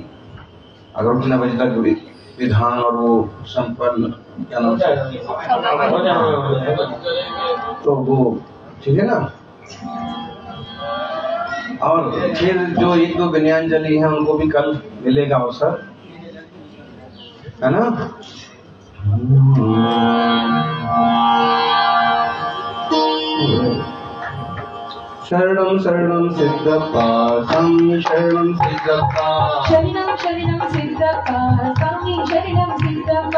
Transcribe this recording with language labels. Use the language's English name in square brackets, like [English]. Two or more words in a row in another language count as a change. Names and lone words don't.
[Hindi] अगर उतने बजे तक विधान और वो संपन्न तो वो ठीक है ना। और फिर जो 1-2 विनयांजलि हैं उनको भी कल मिलेगा अवसर, है ना। [Sanskrit] शरणं शरणं सिद्धप्पा स्वामी शरणं सिद्धप्पा, शरणं शरणं सिद्धप्पा स्वामी शरणं सिद्धप्पा,